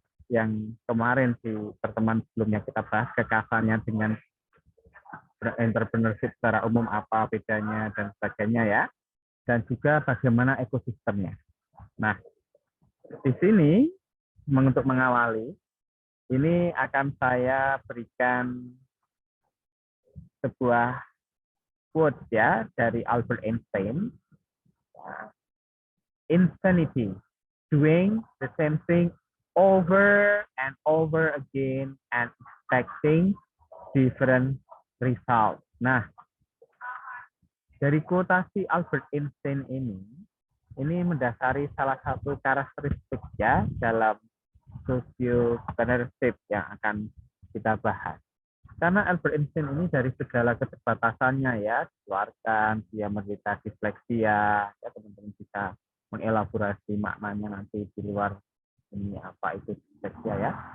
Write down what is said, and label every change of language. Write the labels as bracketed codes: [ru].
[id] yang kemarin di pertemuan sebelumnya kita bahas kekasannya dengan entrepreneurship secara umum apa bedanya dan sebagainya ya, dan juga bagaimana ekosistemnya. Nah, di sini untuk mengawali ini akan saya berikan sebuah quote ya dari Albert Einstein. [en] Insanity, doing the same thing over and over again and expecting different results. [id] Nah, dari quotasi Albert Einstein ini mendasari salah satu karakteristik ya dalam sociopreneurship yang akan kita bahas. Karena Albert Einstein ini dari segala keterbatasannya ya, dikeluarkan, dia menderita disleksia, ya teman-teman bisa mengelaborasi maknanya nanti di luar ini apa itu disleksia ya.